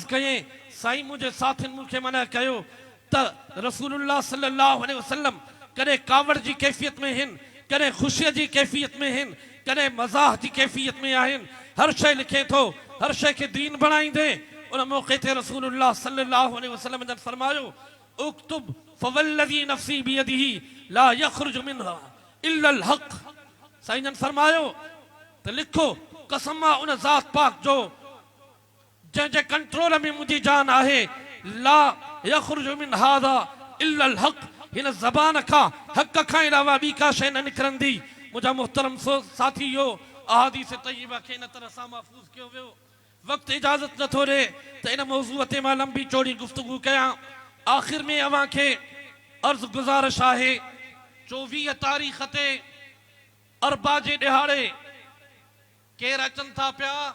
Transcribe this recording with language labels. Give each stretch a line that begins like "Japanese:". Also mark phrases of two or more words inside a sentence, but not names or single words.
Sindhi: कयईं साईं मुंहिंजे साथियुनि मूंखे मना कयो त रसूलुल्लाह
Arabic: صلى الله عليه وسلم
Sindhi: कॾहिं कावड़ जी कैफ़ियत में हिन कॾहिं ख़ुशीअ जी कैफ़ियत में हिन कॾहिं मज़ाक जी कैफ़ियत में आहिनि हर शइ लिखे थो हर शइ खे दीन बणाईंदे उन मौक़े ते रसूलुल्लाह
Arabic: صلى الله عليه وسلم
Sindhi: जन फरमायो
Arabic: اكتب فوالذي نفسي بيده لا يخرج منها إلا الحق
Sindhi: साईं जन फरमायो त लिखो कसम आहे उन ज़ात पाक जो जंहिंजे कंट्रोल में मुंहिंजी जान आहे
Arabic: لا يخرج من هذا إلا الحق
Sindhi: हिन ज़बान खां हक़ खां अलावा ॿी का शइ न निकिरंदी मुझा मुहतरम साथी हो अहादीस तय्यबा के इन तरह सां महफूज़ कयो वियो। वक्त इजाज़त न थोड़े तो इन मौज़ूअ ते मां लंबी चौड़ी गुफ्तगू कयां। आखिर में अवां खे अर्ज़ गुज़ारिश आहे 24 तारीख़ ते अरबा जे ॾिहाड़े केर अचनि था पिया